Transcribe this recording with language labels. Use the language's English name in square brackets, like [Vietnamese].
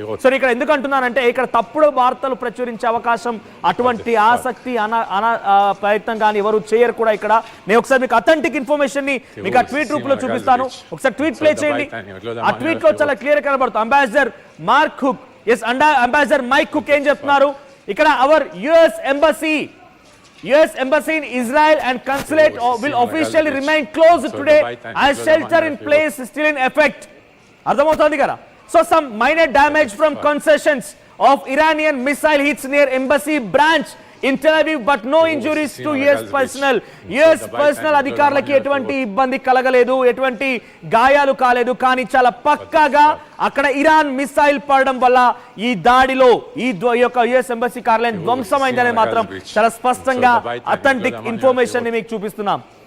[Telugu] So ఇక్కడ ఎందుకు అంటున్నానంటే ఇక్కడ తప్పుడు వార్తలు ప్రచురించే అవకాశం, అటువంటి ఆసక్తి ప్రయత్నం కానీ ఎవరు చేయరు కూడా. ఇక్కడ నేను ఒకసారి మీకు అథెంటిక్ ఇన్ఫర్మేషన్ ని మీకు ఆ ట్వీట్ రూపంలో చూపిస్తాను. ఒకసారి ట్వీట్ ప్లే చేయండి. ఆ ట్వీట్ లో చాలా క్లియర్ కనబడుతుంది. Ambassador mark hook, ambassador mic hook ఏం చెప్తున్నారు, ఇక్కడ hour US embassy [English] US embassy in Israel and consulate will officially remain closed today as shelter in place is still in effect. [Telugu] అర్థమవుతోంది కదా. [English] So some minor damage from concessions of Iranian missile hits near embassy branch in Tel Aviv, but no injuries to US personnel. [Telugu] US personnel అధికారులకి ఎటువంటి ఇబ్బంది కలగలేదు, ఎటువంటి గాయాలు కాలేదు. కానీ చాలా పక్కాగా అక్కడ ఇరాన్ మిసైల్ పడడం వల్ల ఈ దాడిలో ఈ యొక్క US ఎంబసీ కార్యాలయం ధ్వంసమైందని మాత్రం చాలా స్పష్టంగా అథెంటిక్ ఇన్ఫర్మేషన్ ని మీకు చూపిస్తున్నాం.